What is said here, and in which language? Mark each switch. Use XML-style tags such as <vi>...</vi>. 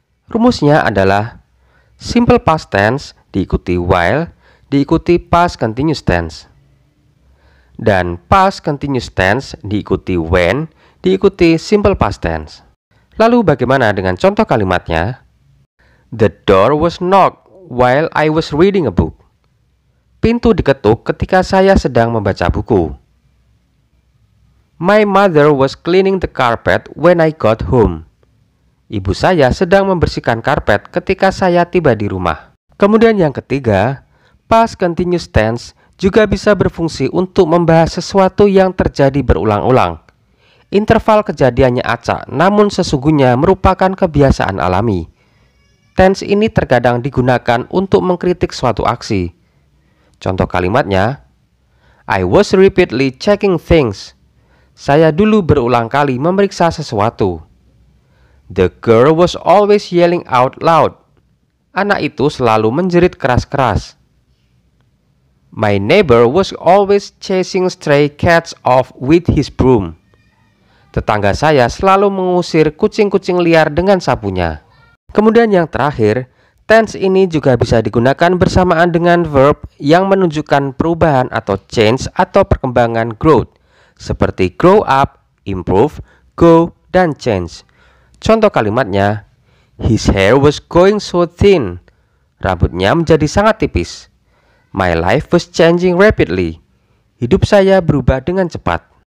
<id>Rumusnya adalah simple past tense diikuti while diikuti past continuous tense, dan past continuous tense diikuti when diikuti simple past tense. Lalu bagaimana dengan contoh kalimatnya?</id> <en>The door was knocked while I was reading a book.</en> <id>Pintu diketuk ketika saya sedang membaca buku.</id> <en>My mother was cleaning the carpet when I got home.</en> <id>Ibu saya sedang membersihkan karpet ketika saya tiba di rumah. Kemudian yang ketiga, past continuous tense juga bisa berfungsi untuk membahas sesuatu yang terjadi berulang-ulang. Interval kejadiannya acak, namun sesungguhnya merupakan kebiasaan alami. Tense ini terkadang digunakan untuk mengkritik suatu aksi. Contoh kalimatnya,</id> <en>I was repeatedly checking things.</en> <id>Saya dulu berulang kali memeriksa sesuatu.</id> <en>The girl was always yelling out loud.</en> <id>Anak itu selalu menjerit keras-keras.</id> <en>My neighbor was always chasing stray cats off with his broom.</en> <id>Tetangga saya selalu mengusir kucing-kucing liar dengan sapunya. Kemudian yang terakhir, Tense ini juga bisa digunakan bersamaan dengan verb yang menunjukkan perubahan atau change atau perkembangan growth, seperti grow up, improve, go, dan change. Contoh kalimatnya,</id> <en>his hair was going so thin.</en> <id>Rambutnya menjadi sangat tipis.</id> <en>My life was changing rapidly.</en> <id>Hidup saya berubah dengan cepat.</id>